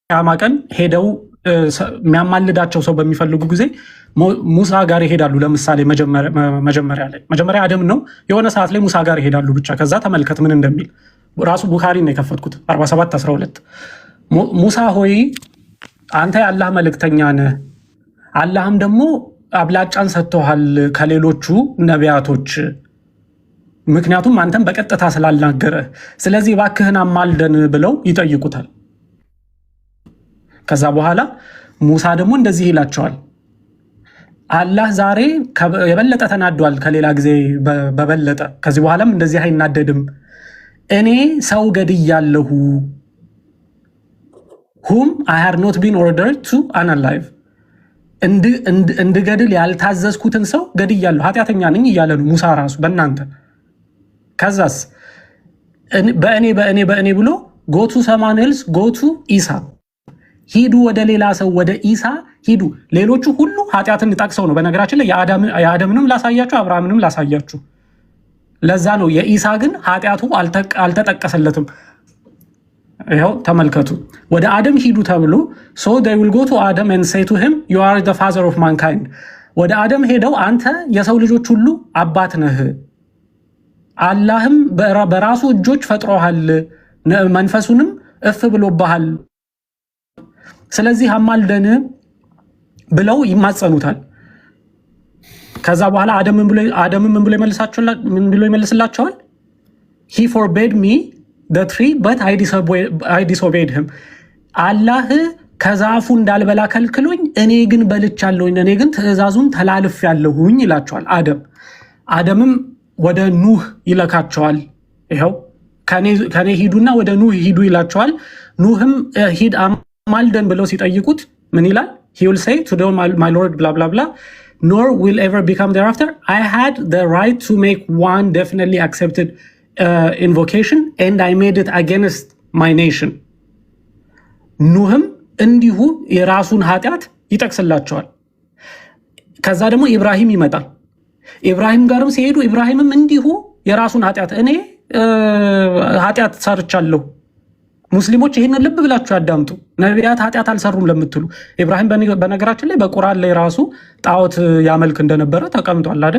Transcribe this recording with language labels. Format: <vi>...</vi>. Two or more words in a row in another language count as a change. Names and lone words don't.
<am>ቂያማ ቀን ሄደው የሚያማልዳቸው ሰው በሚፈልጉ ጊዜ ሙሳ ጋር ይሄዳሉ። ለምሳሌ መጀመሪያ አደም ነው፣ የሆነ ሰዓት ላይ ሙሳ ጋር ይሄዳሉ ብቻ። ከዛ ተመልከት ምን እንደሚል ራሱ ቡኻሪ ነው የከፈትኩት 47:12 ሙሳ ሆይ አንተ የአላህ መልእክተኛ ነህ፣ አላህም ደግሞ አብላጫን ሰጥቶሃል ከሌሎቹ ነቢያቶች፣ ምክንያቱም አንተም በቀጥታ ስላልናገረ፣ ስለዚህ እባክህን አማልደን ብለው ይጠይቁታል። ከዛ በኋላ ሙሳ ደግሞ እንደዚህ ይላቸዋል፣ አላህ ዛሬ የበለጠ ተናዷል ከሌላ ጊዜ በበለጠ፣ ከዚህ በኋላም እንደዚህ አይናደድም። እኔ ሰው ገድያለሁ፣</am> <en>whom I had not been ordered to unalive፣</en> <am>እንድገድል ያልታዘዝኩትን ሰው ገድያለሁ፣ ኃጢአተኛ ነኝ እያለ ነው ሙሳ ራሱ በእናንተ። ከዛስ በእኔ ብሎ ጎቱ ሰማንልስ ጎቱ ኢሳ፣ ሂዱ ወደ ሌላ ሰው ወደ ኢሳ ሂዱ። ሌሎቹ ሁሉ ኃጢአትን ጠቅሰው ነው። በነገራችን ላይ የአደምንም ላሳያችሁ አብርሃምንም ላሳያችሁ። ለዛ ነው የኢሳ ግን ኃጢአቱ አልተጠቀሰለትም። ይኸው ተመልከቱ። ወደ አደም ሂዱ ተብሎ</am> <en>so they will go to Adam and say to him you are the father of mankind።</en> <am>ወደ አደም ሄደው አንተ የሰው ልጆች ሁሉ አባት ነህ፣ አላህም በራሱ እጆች ፈጥሮሃል፣ መንፈሱንም እፍ ብሎብሃል፣ ስለዚህ አማልደን ብለው ይማጸኑታል። ከዛ በኋላ አደም ምን ብሎ ይመልስላቸዋል?</am> <en>he forbade me the tree but I disobeyed him።</en> <am>አላህ ከዛፉ እንዳልበላ ከልክሎኝ እኔ ግን በልቻለሁኝ፣ እኔ ግን ትእዛዙን ተላልፌያለሁኝ ይላቸዋል አደምም ወደ ኑህ ይልካቸዋል። ይኸው ከኔ ሂዱና ወደ ኑህ ሂዱ ይላቸዋል። ኑህም ሂድ አማልደን ብለው ሲጠይቁት ምን ይላል?</am> <en>he will say to them my lord blah blah blah nor will ever become thereafter I had the right to make one definitely accepted invocation and I made it against my nation።</en> <am>ኑህም እንዲሁ የራሱን ኃጢአት ይጠቅስላቸዋል። ከዛ ደግሞ ኢብራሂም ይመጣል። ኢብራሂም ጋርም ሲሄዱ ኢብራሂምም እንዲሁ የራሱን ኃጢአት እኔ ኃጢአት ሰርቻለሁ። ሙስሊሞች ይህንን ልብ ብላችሁ ያዳምጡ። ነቢያት ኃጢአት አልሰሩም ለምትሉ ኢብራሂም በነገራችን ላይ በቁርአን ላይ ራሱ ጣዖት ያመልክ እንደነበረ ተቀምጧል አይደል?</am>